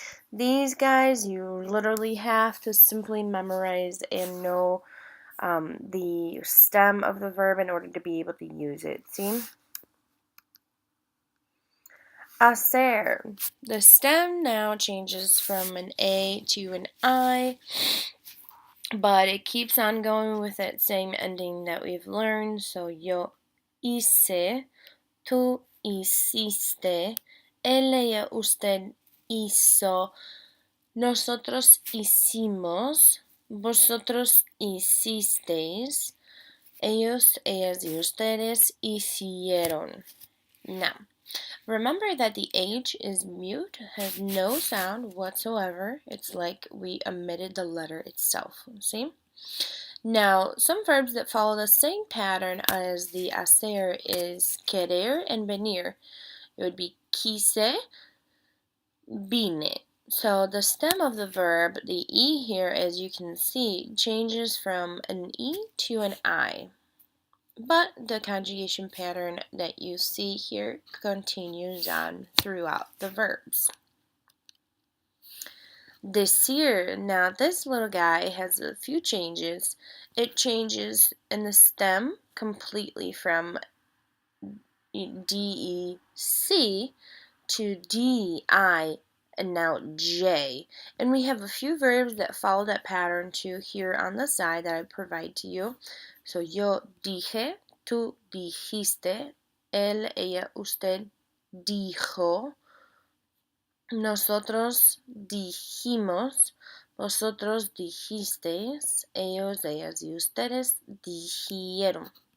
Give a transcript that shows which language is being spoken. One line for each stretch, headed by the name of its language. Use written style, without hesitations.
English: These guys you literally have to simply memorize and know the stem of the verb in order to be able to use it. See? Hacer. The stem now changes from an A to an I, but it keeps on going with that same ending that we've learned.
Spanish: So yo hice, tú hiciste, él, ella, usted hizo, nosotros hicimos, vosotros hicisteis, ellos, ellas y ustedes hicieron.
English: Now, remember that the H is mute, has no sound whatsoever. It's like we omitted the letter itself. See? Now, some verbs that follow the same pattern as the hacer is querer and venir. It would be quise, vine. So the stem of the verb, the E here, as you can see, changes from an E to an I. But the conjugation pattern that you see here continues on throughout the verbs. Decir, now this little guy has a few changes. It changes in the stem completely from D-E-C to D-I and now J. And we have a few verbs that follow that pattern too here on the side that I provide to you.
Spanish: So yo dije, tú dijiste, él, ella, usted dijo, nosotros dijimos, vosotros dijisteis, ellos, ellas y ustedes dijeron.